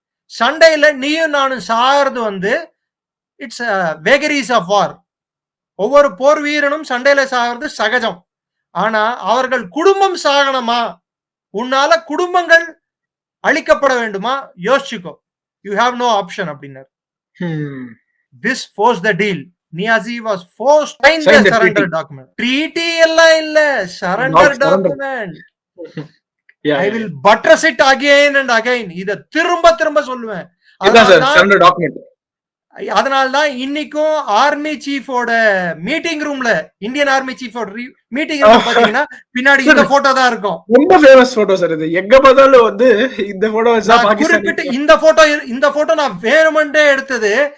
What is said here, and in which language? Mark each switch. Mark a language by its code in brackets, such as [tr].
[ta] சண்டையில நீயும் நானும் சாகிறது வந்து [en] It's vagaries of war. [ta] ஒவ்வொரு போர் வீரனும் சண்டையில சாகிறது சகஜம். ஆனா அவர்கள் குடும்பம் சாகணுமா, உன்னால குடும்பங்கள் அழிக்கப்பட வேண்டுமா, யோசிச்சுக்கோ, [en] you have no option [ta] அப்படின்னாரு. [en] This forced the deal. Niazi was forced to sign the surrender document. Treaty [ta] எல்லாம் இல்ல, [en] surrender document. I will buttress it again and again. [ta] இத திரும்ப திரும்ப சொல்லுவேன். [en] surrender document. [ta] அதனால்தான் இன்னைக்கும் ஆர்மி சீஃபோட மீட்டிங் ரூம்ல, இந்தியன் ஆர்மி சீஃபோட மீட்டிங் ரூம் பாத்தீங்கன்னா பின்னாடி இந்த போட்டோ தான் இருக்கும். ரொம்ப ஃபேமஸ் போட்டோ சார் இது. எங்க பார்த்தாலும் வந்து இந்த போட்டோ குறிப்பிட்டு இந்த போட்டோ நான் வேணுமென்றே எடுத்தது.